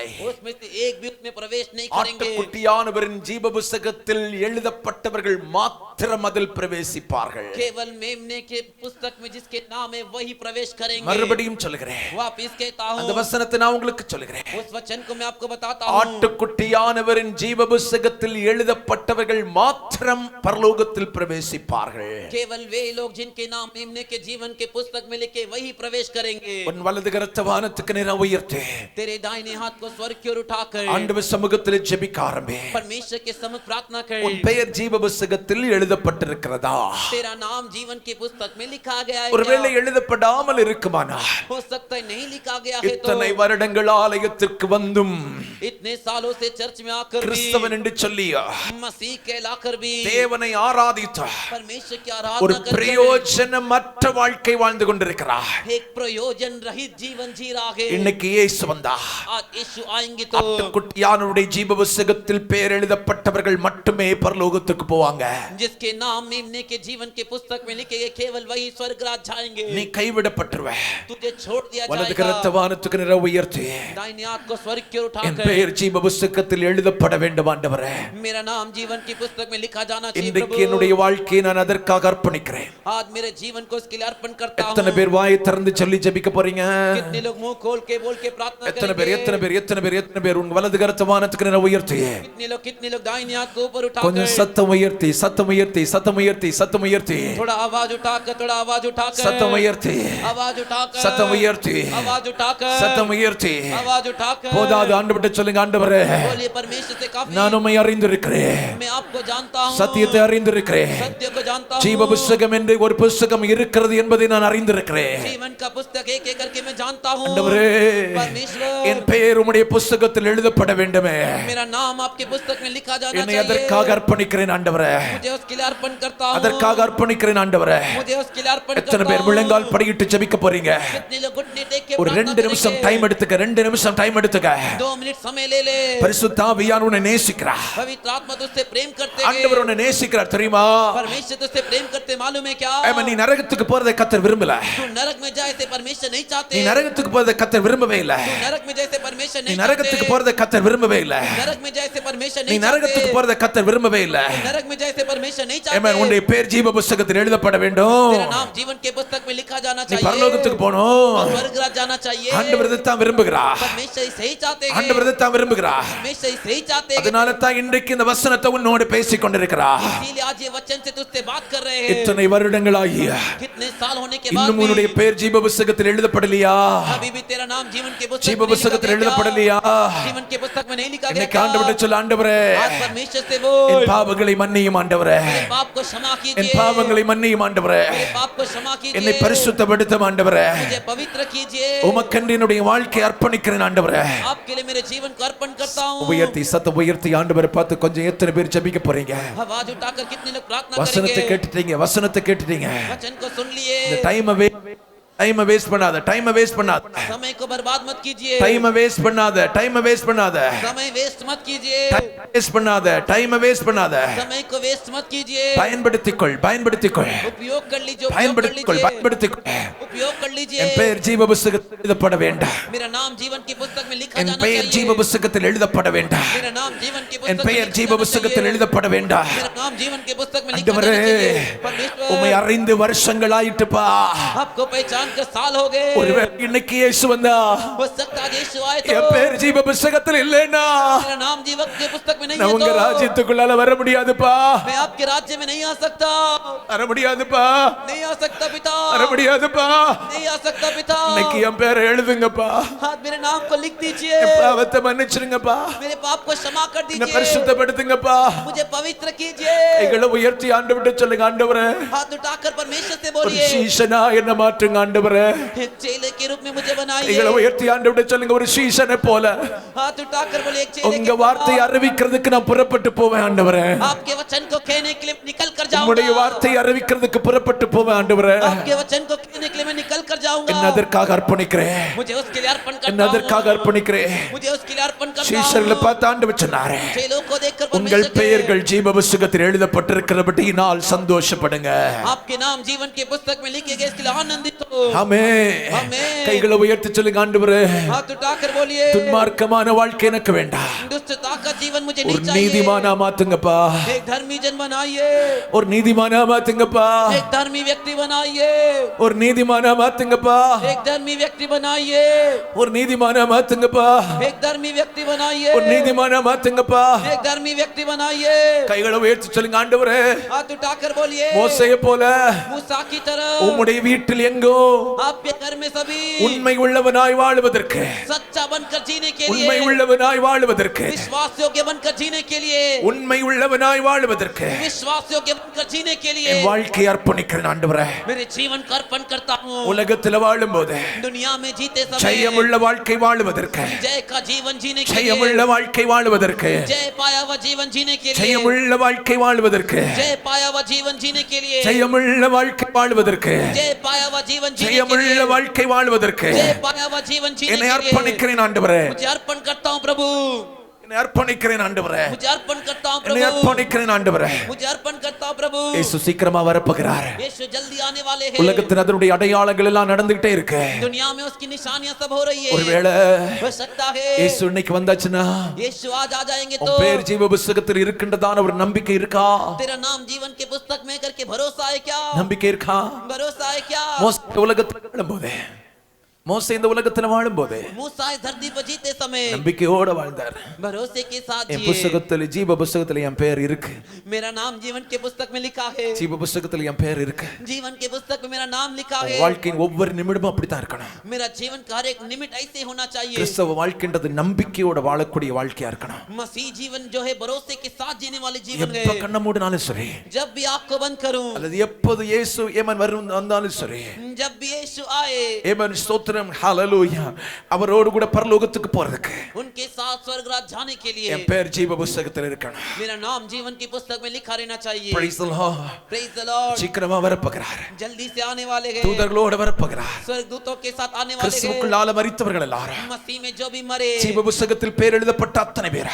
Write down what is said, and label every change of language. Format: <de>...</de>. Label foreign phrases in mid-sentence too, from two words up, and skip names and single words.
<hi>उसमें से एक भी उसमें प्रवेश नहीं करेंगे.</hi> <ta>ஆட்டுக்குட்டியானவரின் ஜீவ புஸ்தகத்தில் எழுதப்பட்டவர்கள் மாத்திரம் அதில் பிரவேசிப்பார்கள்.</ta> <hi>केवल मेमने के पुस्तक में जिसके नाम है वही प्रवेश करेंगे.</hi> <ta>மறுபடியும் சொல்கிறேன்,</ta> <hi>वापस कहता</hi> <ta>அந்த</ta> <hi>हूँ,</hi> <ta>வசனத்தை நான் உங்களுக்கு சொல்கிறேன்.</ta> <hi>उस वचन को मैं आपको बताता हूँ.</hi> <ta>ஆட்டுக்குட்டியானவரின் ஜீவ புஸ்தகத்தில் எழுதப்பட்டவர்கள் மாத்திரம் பரலோகத்தில் பிரவேசிப்பார்கள்.</ta> <hi>केवल वे लोग जिनके नाम मेमने के जीवन के पुस्तक में लिखे वही प्रवेश करेंगे.</hi> <ta>உன் வலது கரத்தை வானத்துக்கு நேராக உயர்த்து.</ta> <hi>तेरे दाहिने हाथ को स्वर्ग की ओर उठाकर</hi> <ta>ஆண்டவர் சமூகத்தில் ஜெபிக்க ஆரம்பி.</ta> <hi>परमेश्वर के सम्मुख प्रार्थना कर.</hi> <ta>உன் பெயர் ஜீவ புஸ்தகத்தில் எழுதப்பட்டிருக்கிறதா?</ta> <hi>तेरा नाम जीवन की पुस्तक में लिखा गया है</hi> <ta>ஒருவேளை</ta> <hi>क्या?</hi> <ta>எழுதப்படாமல் இருக்குமானா</ta> <hi>हो सकता है नहीं लिखा गया है तो</hi> <ta>இத்தனை வருடங்கள் ஆலயத்திற்கு வந்தும்</ta> <hi>इतने सालों से चर्च में आकर भी</hi> <ta>கிறிஸ்தவன் என்று சொல்லி</ta> <hi>मसीह कहलाकर भी</hi> <ta>தேவனை ஆராதித்த</ta> <hi>परमेश्वर की</hi> <ta>ஒரு</ta> <hi>आराधना कर</hi> <ta>பிரயோஜனமற்ற வாழ்க்கை வாழ்ந்து கொண்டிருக்கிறார்.</ta> <hi>एक प्रयोजन रहित जीवन जी रहा है.</hi> <ta>இன்னைக்கு இயேசு வந்தா</ta> <hi>आज यीशु आएंगे तो</hi> <ta>ஆட்டுக்குட்டியானவருடைய ஜீவ புஸ்தகத்தில் பெயர் எழுதப்பட்டவர்கள் மட்டுமே பரலோகத்துக்கு போவாங்க.</ta> <hi>जिसके नाम मेमने के जीवन के पुस्तक में लिखे गए केवल वही स्वर्ग राज जाएंगे.</hi> <ta>நீ கைவிடப்பட்டுருவ.</ta> <hi>तुझे छोड़ दिया</hi> <ta>வலது</ta> <hi>जाएगा.</hi> <ta>கரத்தை வானத்துக்கு நேராக உயர்த்தி.</ta> <hi>दाहिने हाथ को स्वर्ग की ओर</hi> <ta>என்</ta> <hi>उठाकर</hi> <ta>பெயர் ஜீவ புஸ்தகத்தில் எழுதப்பட வேண்டும் ஆண்டவரே.</ta> <hi>मेरा नाम जीवन की पुस्तक में लिखा जाना चाहिए</hi> <ta>இன்றைக்கு</ta> <hi>प्रभु.</hi> <ta>என்னுடைய வாழ்க்கையை நான் அதற்காக அர்ப்பணிக்கிறேன்.</ta> <hi>आज मेरे जीवन को इसके लिए अर्पण करता हूँ.</hi> <ta>எத்தனை பேர் வாயை திறந்து சொல்லி ஜெபிக்க போறீங்க?</ta> <hi>कितने लोग मुंह खोल के बोल के प्रार्थना</hi> <ta>எத்தனை பேர்</ta> <hi>करेंगे?</hi> <ta>எத்தனை பேர் எத்தனை பேர் எத்தனை பேர் உன் வலது கரத்தை வானத்துக்கு நேராக உயர்த்தி.</ta> <hi>कितने लोग दाहिने हाथ को ऊपर</hi> <ta>கொஞ்சம்</ta> <hi>उठाकर</hi> <ta>சத்தம் உயர்த்தி சத்தம் உயர்த்தி சத்தம் உயர்த்தி சத்தம் உயர்த்தி</ta> <hi>थोड़ा आवाज उठाकर</hi> <ta>சத்தம் உயர்த்தி</ta> <hi>आवाज उठाकर</hi> <ta>சத்தம் உயர்த்தி</ta> <hi>आवाज उठाकर</hi> <ta>சத்தம் உயர்த்தி.</ta> <hi>आवाज उठाकर</hi> <ta>போதாது ஆண்டவர்கிட்ட சொல்லுங்க, ஆண்டவரே</ta> <hi>बोलिए परमेश्वर से काफी.</hi> <ta>நான் உம்மை அறிந்திருக்கிறேன்,</ta> <hi>मैं आपको जानता हूँ,</hi> <ta>சத்தியத்தை அறிந்திருக்கிறேன்,</ta> <hi>सत्य को जानता</hi> <ta>ஜீவ</ta> <hi>हूँ,</hi> <ta>புஸ்தகம் என்று ஒரு புஸ்தகம் இருக்கிறது என்பதை நான் அறிந்திருக்கிறேன்.</ta> <hi>जीवन का पुस्तक एक एक करके मैं जानता हूँ.</hi> <ta>ஆண்டவரே</ta> <hi>परमेश्वर</hi> <ta>என் பெயர் உம்முடைய புஸ்தகத்தில் எழுதப்பட வேண்டுமே.</ta> <hi>मेरा नाम आपके पुस्तक में लिखा जाना</hi> <ta>என்னை</ta> <hi>चाहिए.</hi> <ta>அதற்காக அர்ப்பணிக்கிறேன் ஆண்டவரே,</ta> <hi>मुझे उसके लिए अर्पण करता हूँ.</hi> <ta>அதற்காக அர்ப்பணிக்கிறேன் ஆண்டவரே.</ta> <hi>मुझे उसके लिए अर्पण</hi> <ta>எத்தனை</ta> <hi>करता</hi> <ta>பேர்</ta> <hi>हूँ.</hi> <ta>முழங்கால் படியிட்டு ஜெபிக்க போறீங்க?</ta> <hi>कितने लोग घुटने टेक के</hi> <ta>ஒரு</ta> <hi>प्रार्थना</hi> <ta>2 நிமிஷம்</ta> <hi>करेंगे?</hi> <ta>டைம் எடுத்துக்க, 2 நிமிஷம் டைம் எடுத்துக்க.</ta> <hi>2 मिनट समय ले ले.</hi> <ta>பரிசுத்த ஆவியானவர் உன்னை நேசிக்கிறார்.</ta> <hi>पवित्र आत्मा तुझसे प्रेम करते</hi> <ta>ஆண்டவர்</ta> <hi>हैं.</hi> <ta>உன்னை நேசிக்கிறார் தெரியுமா?</ta> <hi>परमेश्वर तुझसे प्रेम करते मालूम है क्या?</hi> <ta>ஆமா, நீ நரகத்துக்கு போறதை கர்த்தர் விரும்பல.</ta> <hi>तू नरक में जाए से परमेश्वर नहीं चाहते.</hi> <ta>நீ நரகத்துக்கு போறதை கர்த்தர் விரும்பவே இல்ல.</ta> <hi>तू नरक में जाए से परमेश्वर</hi> <ta>நீ</ta> <hi>नहीं</hi> <ta>நரகத்துக்கு</ta> <hi>चाहते.</hi> <ta>போறதை கர்த்தர் விரும்பவே இல்ல.</ta> <hi>नरक में जाए से परमेश्वर</hi> <ta>நீ</ta> <hi>नहीं</hi> <ta>நரகத்துக்கு</ta> <hi>चाहते.</hi> <ta>போறதை கர்த்தர் விரும்பவே இல்ல.</ta> <hi>नरक में जाए से परमेश्वर नहीं</hi> <ta>ஆமென்.</ta> <hi>चाहते.</hi> <ta>உன்னுடைய பேர் ஜீவ புஸ்தகத்தில் எழுதப்பட வேண்டும்.</ta> <hi>तेरा नाम जीवन के पुस्तक में लिखा जाना</hi> <ta>நீ</ta> <hi>चाहिए.</hi> <ta>பரலோகத்துக்கு போணும்.</ta> <hi>और स्वर्ग राज जाना चाहिए.</hi> <ta>ஆண்டவர் இதைத்தான் விரும்புகிறார்.</ta> <hi>परमेश्वर इसे ही चाहते हैं.</hi> <ta>ஆண்டவர் இதைத்தான் விரும்புகிறார்.</ta> <hi>परमेश्वर इसे ही चाहते हैं.</hi> <ta>அதனால தான் இன்றைக்கு இந்த வசனத்தை உன்னோடு பேசிக் கொண்டிருக்கிறார்.</ta> <hi>इसीलिए आज ये वचन से तुझसे बात कर रहे हैं.</hi> <ta>இத்தனை வருடங்களாகி</ta> <hi>कितने साल होने के बाद</hi> <ta>இன்னும் உன்னுடைய</ta> <hi>भी</hi> <ta>பேர் ஜீவ புஸ்தகத்தில் எழுதப்படலையா?</ta> <hi>अभी भी तेरा नाम जीवन के पुस्तक</hi> <ta>ஜீவ</ta> <hi>में नहीं लिखा</hi> <ta>புஸ்தகத்தில்</ta> <hi>गया</hi> <ta>எழுதப்படலையா?</ta> <hi>क्या? जीवन के पुस्तक में नहीं लिखा गया</hi> <ta>இன்னைக்கு</ta> <hi>क्या?</hi> <ta>ஆண்டவர்கிட்ட சொல்ல, ஆண்டவரே</ta> <hi>आज परमेश्वर से</hi> <ta>என்</ta> <hi>बोल,</hi> <ta>பாவங்களை மன்னியும் ஆண்டவரே,</ta> <hi>मेरे पाप को क्षमा</hi> <ta>என்</ta> <hi>कीजिए.</hi> <ta>பாவங்களை மன்னியும் ஆண்டவரே,</ta> <hi>मेरे पाप को क्षमा</hi> <ta>என்னை</ta> <hi>कीजिए.</hi> <ta>பரிசுத்தப்படுத்தும் ஆண்டவரே,</ta> <hi>मुझे पवित्र कीजिए.</hi> <ta>உமக்கென்று என்னுடைய வாழ்க்கையை அர்ப்பணிக்கிறேன் ஆண்டவரே.</ta> <hi>आपके लिए मेरे जीवन को अर्पण करता हूँ.</hi> <ta>உயர்த்தி சத்தம் உயர்த்தி ஆண்டவரை பார்த்து கொஞ்சம் எத்தனை பேர் ஜெபிக்க போறீங்க?</ta> <hi>आवाज उठाकर कितने लोग प्रार्थना</hi> <ta>வசனத்தை</ta> <hi>करेंगे?</hi> <ta>கேட்டுட்டீங்க, வசனத்தை கேட்டுட்டீங்க.</ta> <hi>वचन को सुन लिए.</hi> <ta>இந்த</ta> <en>time waste</en> <ta>பண்ணாத,</ta> <en>time waste</en> <ta>பண்ணாத,</ta> <hi>समय को बर्बाद मत कीजिए.</hi> <en>time waste</en> <ta>பண்ணாத,</ta> <en>time waste</en> <ta>பண்ணாத,</ta> <hi>समय वेस्ट मत कीजिए.</hi> <ta>வேஸ்ட் பண்ணாத,</ta> <en>time waste</en> <ta>பண்ணாத.</ta> <hi>समय को वेस्ट मत कीजिए.</hi> <ta>பயன்படுத்திக்கொள், பயன்படுத்திக்கொள்,</ta> <hi>उपयोग कर लीजिए. उपयोग कर</hi> <ta>பயன்படுத்திக்கொள்,</ta> <hi>लीजिए.</hi> <ta>பயன்படுத்திக்கொள்.</ta> <hi>उपयोग कर लीजिए.</hi> <ta>என் பெயர் ஜீவ புஸ்தகத்தில் எழுதப்பட வேண்டாம்.</ta> <hi>मेरा नाम जीवन की पुस्तक में लिखा</hi> <ta>என்</ta> <hi>जाना</hi> <ta>பெயர்</ta> <hi>चाहिए.</hi> <ta>ஜீவ புஸ்தகத்தில் எழுதப்பட வேண்டாம்.</ta> <hi>मेरा नाम जीवन की</hi> <ta>என்</ta> <hi>पुस्तक में</hi> <ta>பெயர்</ta> <hi>लिखा</hi> <ta>ஜீவ</ta> <hi>जाना</hi> <ta>புஸ்தகத்தில்</ta> <hi>चाहिए.</hi> <ta>எழுதப்பட வேண்டாம்.</ta> <hi>मेरा नाम जीवन के पुस्तक में लिखा</hi> <ta>ஆண்டவரே,</ta> <hi>जाना चाहिए. परमेश्वर</hi> <ta>உம்மை அறிந்து வருஷங்களாயிட்டுப்பா.</ta> <hi>आपको पहचान जानकर साल हो गए।</hi> <ta>ஒருவேளை இன்னைக்கு இயேசு வந்தா</ta> <hi>हो सकता है यीशु आए तो</hi> <ta>என் பேர் ஜீவ புத்தகத்தில் இல்லைன்னா</ta> <hi>मेरा नाम जीवन के पुस्तक में नहीं</hi> <ta>நான்</ta> <hi>है</hi> <ta>உங்க</ta> <hi>तो</hi> <ta>ராஜ்யத்துக்குள்ளால வர முடியாதுப்பா,</ta> <hi>मैं आपके राज्य में नहीं आ सकता,</hi> <ta>வர முடியாதுப்பா,</ta> <hi>नहीं आ सकता पिता,</hi> <ta>வர முடியாதுப்பா.</ta> <hi>नहीं आ सकता पिता।</hi> <ta>இன்னைக்கு என் பேரை எழுதுங்கப்பா,</ta> <hi>हाथ मेरे नाम को लिख दीजिए,</hi> <ta>என் பாவத்தை மன்னிச்சிருங்கப்பா,</ta> <hi>मेरे पाप को क्षमा कर</hi> <ta>என்ன</ta> <hi>दीजिए,</hi> <ta>பரிசுத்தப்படுத்துங்கப்பா.</ta> <hi>मुझे पवित्र कीजिए।</hi> <ta>கைகளை உயர்த்தி ஆண்டவர்கிட்ட சொல்லுங்க, ஆண்டவரே</ta> <hi>हाथ उठाकर परमेश्वर से</hi> <ta>ஒரு</ta> <hi>बोलिए,</hi> <ta>சீஷனா என்ன மாற்றுங்க ஆண்டவரே.</ta> <hi>एक चेले के रूप में मुझे बनाइए।</hi> <ta>கைகளை உயர்த்தி ஆண்டவர்கிட்ட சொல்லுங்க, ஒரு சீஷனை போல</ta> <hi>हाथ उठाकर बोलिए, एक चेले</hi> <ta>உங்க</ta> <hi>के</hi> <ta>வார்த்தையை அறிவிக்கிறதுக்கு நான் புறப்பட்டு போவேன் ஆண்டவரே.</ta> <hi>आपके वचन को कहने के लिए निकल कर</hi> <ta>உம்முடைய</ta> <hi>जाऊंगा,</hi> <ta>வார்த்தையை அறிவிக்கிறதுக்கு புறப்பட்டு போவேன் ஆண்டவரே.</ta> <hi>आपके वचन को कहने के लिए मैं निकल कर जाऊंगा।</hi> <ta>என்ன அதற்காக அர்ப்பணிக்கிறேன்,</ta> <hi>मुझे उसके लिए अर्पण</hi> <ta>என்ன</ta> <hi>करता</hi> <ta>அதற்காக</ta> <hi>हूं,</hi> <ta>அர்ப்பணிக்கிறேன்.</ta> <hi>मुझे उसके लिए अर्पण करता</hi> <ta>சீஷர்களை</ta> <hi>हूं।</hi> <ta>பார்த்து ஆண்டவர் சொன்னாரே,</ta> <hi>चेलों को देखकर</hi> <ta>உங்கள்</ta> <hi>परमेश्वर</hi> <ta>பெயர்கள் ஜீவ புத்தகத்தில் எழுதப்பட்டிருக்கிறபடியினால் சந்தோஷப்படுங்க.</ta> <hi>आपके नाम जीवन के पुस्तक में लिखे गए, इसके लिए आनंदित हो।</hi> <ta>ஆமென். ஆமென். கைகளை உயர்த்தி சொல்லுங்க, ஆண்டவரே</ta> <hi>हाथ उठाकर बोलिए,</hi> <ta>துன்மார்க்கமான வாழ்க்கை எனக்கு வேண்டாம்,</ta> <hi>दुष्टता का जीवन मुझे</hi> <ta>ஒரு</ta> <hi>नहीं चाहिए,</hi> <ta>நீதிமானா மாத்துங்கப்பா,</ta> <hi>एक धर्मी जन बनाइए,</hi> <ta>ஒரு நீதிமானா மாத்துங்கப்பா,</ta> <hi>एक धर्मी व्यक्ति बनाइए,</hi> <ta>ஒரு நீதிமானா மாத்துங்கப்பா,</ta> <hi>एक धर्मी व्यक्ति बनाइए,</hi> <ta>ஒரு நீதிமானா மாத்துங்கப்பா,</ta> <hi>एक धर्मी व्यक्ति बनाइए,</hi> <ta>ஒரு நீதிமானா மாத்துங்கப்பா.</ta> <hi>एक धर्मी व्यक्ति बनाइए।</hi> <ta>கைகளை உயர்த்தி சொல்லுங்க, ஆண்டவரே</ta> <hi>हाथ उठाकर बोलिए,</hi> <ta>மோசேயை போல</ta> <hi>मूसा की तरह</hi> <ta>உம்முடைய வீட்டில் எங்கோ</ta> <hi>आपके घर में सभी</hi> <ta>உண்மை உள்ளவனாய் வாழ்வதற்கு,</ta> <hi>सच्चा बनकर जीने के</hi> <ta>உண்மை</ta> <hi>लिए,</hi> <ta>உள்ளவனாய் வாழ்வதற்கு,</ta> <hi>विश्वास योग्य बनकर जीने के लिए,</hi> <ta>உண்மை உள்ளவனாய் வாழ்வதற்கு</ta> <hi>विश्वास योग्य बनकर जीने के लिए</hi> <ta>என் வாழ்க்கையை அர்ப்பணிக்கிறேன் ஆண்டவரே.</ta> <hi>मेरे जीवन का अर्पण करता हूँ।</hi> <ta>உலகத்தில் வாழும்போது</ta> <hi>दुनिया में जीते समय</hi> <ta>ஜெயமுள்ள வாழ்க்கை வாழ்வதற்கு,</ta> <hi>जय का जीवन जीने के</hi> <ta>ஜெயமுள்ள</ta> <hi>लिए,</hi> <ta>வாழ்க்கை வாழ்வதற்கு,</ta> <hi>जय पाया हुआ जीवन जीने के लिए,</hi> <ta>ஜெயமுள்ள வாழ்க்கை வாழ்வதற்கு,</ta> <hi>जय पाया हुआ जीवन जीने के लिए,</hi> <ta>ஜெயமுள்ள வாழ்க்கை வாழ்வதற்கு,</ta> <hi>जय पाया हुआ जीवन जीने के</hi> <ta>ஜெயமுள்ள</ta> <hi>लिए,</hi> <ta>வாழ்க்கை வாழ்வதற்கு</ta> <hi>जय पाया हुआ जीवन जीने</hi> <ta>என்னை</ta> <hi>के लिए</hi> <ta>அர்ப்பணிக்கிறேன் ஆண்டவரே,</ta> <hi>मुझे अर्पण करता हूँ प्रभु,</hi> <ta>என்னை அர்ப்பணிக்கிறேன் ஆண்டவரே,</ta> <hi>मुझे अर्पण करता हूँ</hi> <ta>என்னை</ta> <hi>प्रभु,</hi> <ta>அர்ப்பணிக்கிறேன் ஆண்டவரே.</ta> <hi>मुझे अर्पण करता हूँ प्रभु।</hi> <ta>இயேசு சீக்கிரமா வரப்போகிறார்.</ta> <hi>यीशु जल्दी आने वाले हैं।</hi> <ta>உலகத்தில் அதனுடைய அடையாளங்கள் எல்லாம் நடந்துகிட்டே இருக்கு.</ta> <hi>दुनिया में उसकी निशानियां सब हो रही है।</hi> <ta>ஒருவேளை</ta> <hi>हो सकता है</hi> <ta>இயேசு இன்னைக்கு வந்தாச்சுன்னா</ta> <hi>यीशु आज आ जाएंगे तो</hi> <ta>உன் பேர் ஜீவ புத்தகத்தில் இருக்கின்றதான ஒரு நம்பிக்கை இருக்கா?</ta> <hi>तेरा नाम जीवन के पुस्तक में करके भरोसा है क्या?</hi> <ta>நம்பிக்கை இருக்கா?</ta> <hi>भरोसा है क्या?</hi> <ta>மோசே உலகத்தில் வாழும்போது, மோசே இந்த உலகத்தில் வாழும்போது</ta> <hi>मूसा इस धरती पर जीते समय</hi> <ta>நம்பிக்கையோட வாழ்ந்தார்.</ta> <hi>भरोसे के साथ</hi> <ta>என்</ta> <hi>जिए।</hi> <ta>புத்தகத்தில் ஜீவ புத்தகத்தில் என் பேர் இருக்கு,</ta> <hi>मेरा नाम जीवन के पुस्तक में लिखा है,</hi> <ta>ஜீவ புத்தகத்தில் என் பேர் இருக்கு.</ta> <hi>जीवन के पुस्तक में मेरा नाम लिखा है।</hi> <ta>வாழ்க்கையின் ஒவ்வொரு நிமிடமும் அப்படித்தான் இருக்கணும்.</ta> <hi>मेरा जीवन का हर एक निमिट ऐसे होना चाहिए।</hi> <ta>கிறிஸ்தவ வாழ்க்கைன்றது நம்பிக்கையோட வாழக்கூடிய வாழ்க்கையா இருக்கணும்.</ta> <hi>मसीह जीवन जो है भरोसे के साथ जीने वाली जीवन</hi> <ta>எப்ப</ta> <hi>है।</hi> <ta>கண்ண மூடினாலும் சரி,</ta> <hi>जब भी आँख को बंद करूं,</hi> <ta>அல்லது எப்போது இயேசு ஏமன் வந்தாலும் சரி,</ta> <hi>जब भी यीशु आए,</hi> <ta>ஏமன் ஸ்தோத்திரம், ஹalleluya, அவரோடு கூட பரலோகத்துக்கு போறதுக்கு</ta> <hi>उनके साथ स्वर्ग राज जाने के लिए</hi> <ta>என் பேர் ஜீவ புத்தகத்தில் இருக்கணும்.</ta> <hi>मेरा नाम जीवन की पुस्तक में लिखा रहना चाहिए।</hi> <en>Praise the Lord. Praise the Lord।</en> <ta>சீக்கிரமா வரப்போகிறார்,</ta> <hi>जल्दी से आने वाले हैं,</hi> <ta>தூதர்களோடு வரப்போகிறார்.</ta> <hi>स्वर्गदूतों के साथ आने वाले हैं।</hi> <ta>கிறிஸ்துவுக்குள்ளால மரித்தவர்கள் எல்லாரும்</ta> <hi>मसीह में जो भी मरे,</hi> <ta>ஜீவ புத்தகத்தில் பேர் எழுதப்பட்ட அத்தனை பேர்</ta>